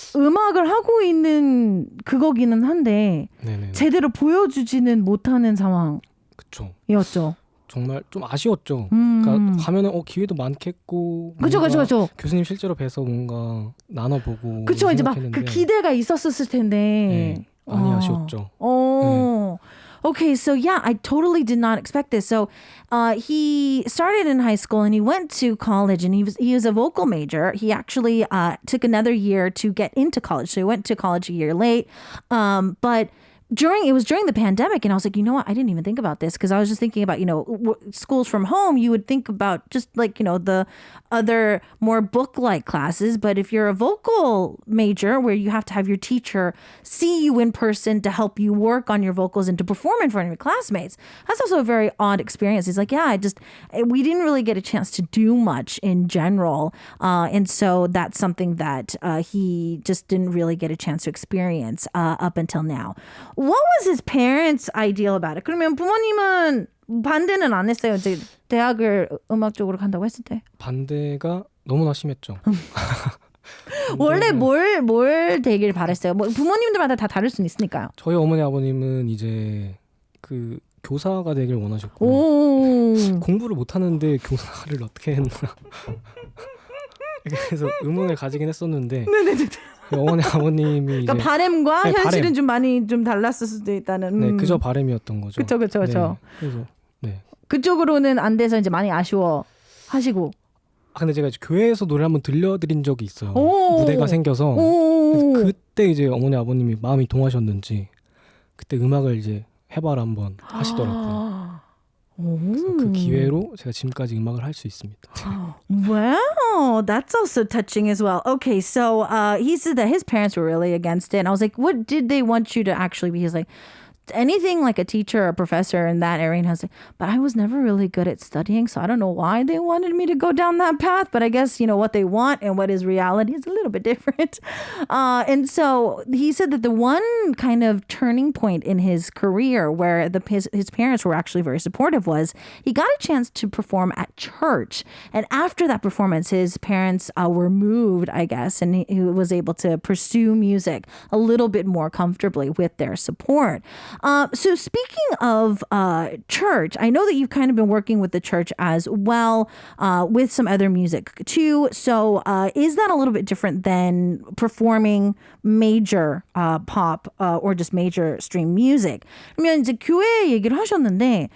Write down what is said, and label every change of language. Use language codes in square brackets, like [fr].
[ko] 음악을 하고 있는 그거기는 한데 네네네. 제대로 보여주지는 못하는 상황이었죠. 정말 좀 아쉬웠죠. 그러니까 가면은 기회도 많겠고. 그렇죠. 교수님 실제로 뵈서 뭔가 나눠보고. 그렇죠. 이제 막 그 기대가 있었을 텐데. 네, 많이 아쉬웠죠. 네. [en] Okay, so yeah, I totally did not expect this. So he started in high school and he went to college and he was a vocal major. He actually took another year to get into college. So he went to college a year late. But it was during the pandemic, and I was like, you know what? I didn't even think about this because I was just thinking about, schools from home. You would think about just like, the other more book-like classes. But if you're a vocal major where you have to have your teacher see you in person to help you work on your vocals and to perform in front of your classmates, that's also a very odd experience. He's like, we didn't really get a chance to do much in general. And so that's something that he just didn't really get a chance to experience up until now. What was his parents' ideal about it? [ko] 그러면 부모님은 반대는 안 했어요? 이제 대학을 음악 쪽으로 간다고 했을 때? 반대가 너무나 심했죠. 원래 뭘 되길 바랬어요? 뭐 부모님들마다 다 다를 수는 있으니까요. 저희 어머니 아버님은 이제 그 교사가 되길 원하셨고 공부를 못하는데 교사를 어떻게 했나 그래서 의문을 가지긴 했었는데 어머니 아버님이 그러니까 이제 바램과 네, 현실은 바램. 좀 많이 좀 달랐을 수도 있다는. 네, 그저 바람이었던 거죠. 그쵸. 네, 그래서 네. 그쪽으로는 안 돼서 이제 많이 아쉬워 하시고. 근데 제가 이제 교회에서 노래 한번 들려드린 적이 있어요. 오. 무대가 생겨서 오. 그때 이제 어머니 아버님이 마음이 동하셨는지 그때 음악을 이제 해봐라 한번 하시더라고요. 그래서 그 기회로 제가 지금까지 음악을 할 수 있습니다. [en] Wow, that's also touching as well. Okay, so he said that his parents were really against it. And I was like, what did they want you to actually be? He's like, anything like a teacher or a professor in that area. And I was like, but I was never really good at studying, so I don't know why they wanted me to go down that path. But I guess, you know, what they want and what is reality is a little bit different. And so he said that the one kind of turning point in his career where his parents were actually very supportive was he got a chance to perform at church. And after that performance, his parents were moved, I guess, and he was able to pursue music a little bit more comfortably with their support. So speaking of church, I know that you've kind of been working with the church as well with some other music too. So is that a little bit different than performing major pop or just major stream music? [ko] 그러면 이제 교회 얘기를 하셨는데